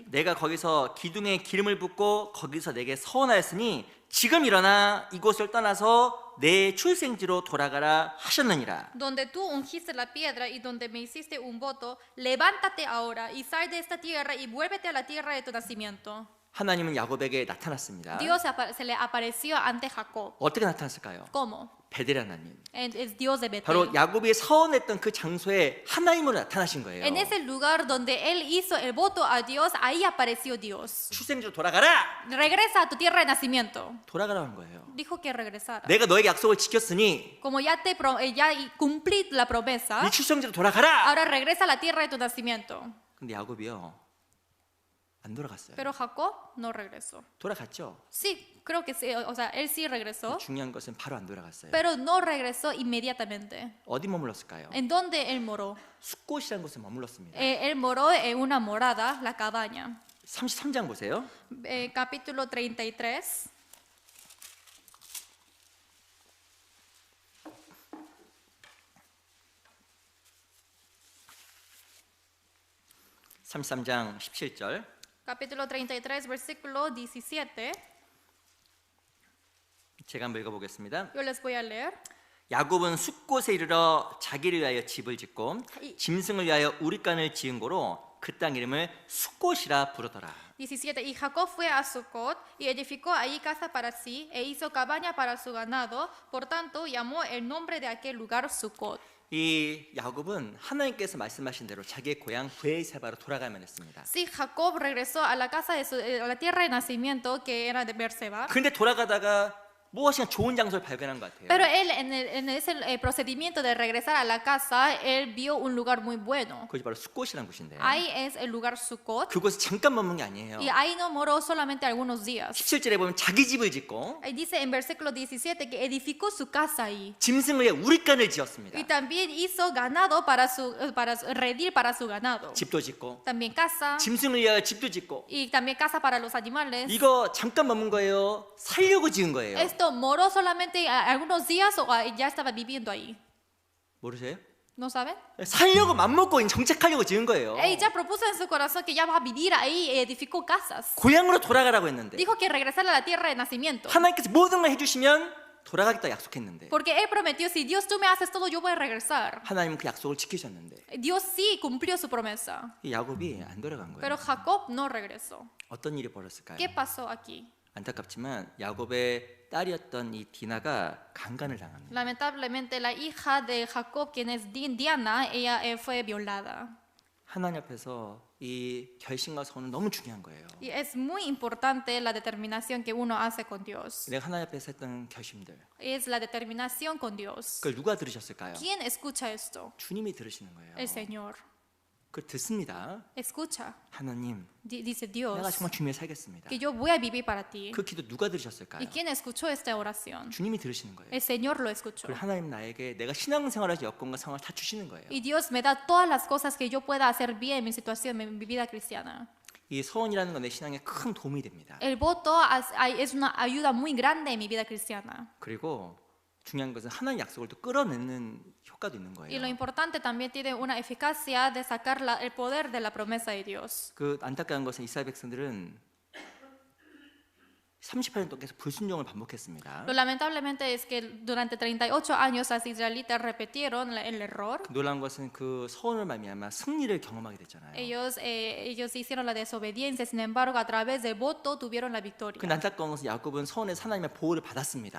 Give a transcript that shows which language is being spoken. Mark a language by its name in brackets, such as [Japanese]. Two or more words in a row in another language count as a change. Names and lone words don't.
[Korean] 내가 거기서 기둥에 기름을 붓고 거기서 내게 서원하였으니 지금 일어나 이곳을 떠나서 내 출생지로 돌아가라 하셨느니라. [Spanish] Donde tú ungiste la piedra y donde me hiciste un voto, levántate ahora y sal de esta tierra y vuélvete a la tierra de tu nacimiento. [Korean] 하나님은 야곱에게 나타났습니다. [Spanish] Dios se le apareció ante Jacob. [Korean] 어떻게 나타났을까요? [Spanish] ¿Cómo? [Korean] 베델 하나님. [Spanish] Es Dios de [Korean] 바로 [Spanish] Betel. [Korean] 야곱이 서원했던 그 장소에 하나님으로 나타나신 거예요. [Spanish] En ese lugar donde él hizo el voto a Dios, ahí apareció Dios. [Korean] 출생지로 돌아가라. [Spanish] Regresa a tu tierra de nacimiento. [Korean] 돌아가라고 한 거예요. [Spanish] Dijo que regresara. [Korean] 내가 너에게 약속을 지켰으니 [Spanish] Como ya cumplí la promesa, [Korean] 네 출생지로 돌아가라. [Spanish] ahora regresa a la tierra de tu nacimiento. [Korean] 근데 야곱이요 안 돌아갔어요. [Spanish] Pero Jacob no regresó. [Korean] 돌아갔죠. [Spanish] Sí, creo que sí, o sea, él sí regresó, [Korean] 중요한 것은 바로 안 돌아갔어요. [Spanish] pero no regresó inmediatamente. [Korean] 어디 머물렀을까요? [Spanish] ¿En dónde él moró? [Korean] 숫곳이라는 곳에 머물렀습니다. [Spanish] Él moró en una morada, la cabaña. [Korean] 33장 보세요. [Spanish] Capítulo 33. [Korean] (33장) 17절. [Spanish] Capítulo 33, versículo 17. [Korean] 제가 한번 읽어보겠습니다. [Spanish] Yo les voy a leer. [Korean] 야곱은 숫곳에 이르러 자기를 위하여 집을 짓고 이- 짐승을 위하여 우릿간을 지은 고로 그 땅 이름을 숫곳이라 부르더라. [Spanish] 17. Y Jacob fue a Sucot y edificó ahí casa para sí e hizo cabaña para su ganado. Por tanto, llamó el nombre de aquel lugar Sucot. [Korean] 이 야곱은 하나님께서 말씀하신 대로 자기의 고향 브에세바로 돌아가면 했습니다. [Spanish] Sí, Jacob regresó a la casa a la tierra de nacimiento que era de Berseba. [Korean] 그런데 돌아가다가 무엇인가 좋은 장소를 발견한 것 같아요. [Spanish] Pero él en ese procedimiento de regresar a la casa, él vio un lugar muy bueno. [Korean] 그것이 바로 숫곳이라는 곳인데 [Spanish] Ahí es el lugar Sucot [Korean] 그곳에 잠깐 머문 게 아니에요. [Spanish] y ahí no moró solamente algunos días. [Korean] 17절에 보면 자기 집을 짓고 [Spanish] Ahí dice en versículo 17 que edificó su casa ahí. [Korean] 짐승을 위해 우릿간을 지었습니다. [Spanish] Y también hizo ganado para redil para su ganado. [Korean] 집도 짓고 [Spanish] También casa [Korean] 짐승을 위하여 집도 짓고 [Spanish] y también casa para los animales. [Korean] 이거 잠깐 머문 거예요? 살려고 지은 거예요? [Spanish] Esto moró solamente algunos días o ya estaba viviendo ahí. [Korean] 모르세요? [Spanish] ¿No saben? [Korean] 살려고 맘먹고 정착하려고 지은 거예요. [Spanish] Ella propuso en su corazón que ya va a vivir ahí y edificó casas. [Korean] 고향으로 돌아가라고 했는데 [Spanish] Dijo que regresar a la tierra de nacimiento. [Korean] 하나님께서 모든 걸 해주시면 돌아가겠다 약속했는데 [Spanish] Porque él prometió, si Dios tú me haces todo, yo voy a regresar. [Korean] 하나님은 그 약속을 지키셨는데 [Spanish] Dios sí cumplió su promesa. [Korean] 이 야곱이 안 돌아간 거예요. [Spanish] Pero Jacob no regresó. [Korean] 어떤 일이 벌어졌을까요? [Spanish] ¿Qué pasó aquí? [Korean] 안타깝지만 야곱의 딸이었던 이 디나가 강간을 당합니다. [Spanish] Lamentablemente, la hija de Jacob, quien es Diana, ella fue violada. [Korean] 하나님 앞에서 이 결심과 선은 너무 중요한 거예요. [Spanish] Y es muy importante la determinación que uno hace con Dios. [Korean] 내가 하나님 앞에서 했던 결심들 [Spanish] Es la determinación con Dios. [Korean] 그걸 누가 들으셨을까요? [Spanish] ¿Quién escucha esto? [Korean] 주님이 들으시는 거예요. [Spanish] El Señor. [Korean] 그걸 듣습니다. [Spanish] Escucha. [Korean] 하나님 [Spanish] Dice [Korean] 내가 [Spanish] Dios [Korean] 정말 주님을 살겠습니다. [Spanish] que yo voy a vivir para ti. [Korean] 그 기도 누가 들으셨을까요? [Spanish] ¿Y quién escuchó esta oración? [Korean] 주님이 들으시는 거예요. [Spanish] El Señor lo escuchó. [Korean] 그리고 하나님 나에게 내가 신앙생활할 여건과 상황을 다 주시는 거예요. [Spanish] Y Dios me da todas las cosas que yo pueda hacer bien en mi situación, en mi vida cristiana. [Korean] 이 서원이라는 건 내 신앙에 큰 도움이 됩니다. [Spanish] El voto es una ayuda muy grande en mi vida cristiana. [Korean] 그리고 중요한 것은 하나님 약속을 또 끌어내는 효과도 있는 [Spanish] Y lo [Korean] 거예요. [Spanish] importante también tiene una eficacia de sacar el poder de la promesa de Dios. [Korean] 그 안타까운 것은 이스라엘 백성들은 38년 동안 계속 불순종을 반복했습니다. [Spanish] Lo lamentablemente es que durante 38 años los israelitas repitieron el error. [Korean] 놀라운 것은 그 서원을 말미암아 승리를 경험하게 됐잖아요. [Spanish] Ellos hicieron la desobediencia, sin embargo, a través del voto tuvieron la victoria. [Korean] 그 안타까운 것은 야곱은 서원에서 하나님의 보호를 받았습니다.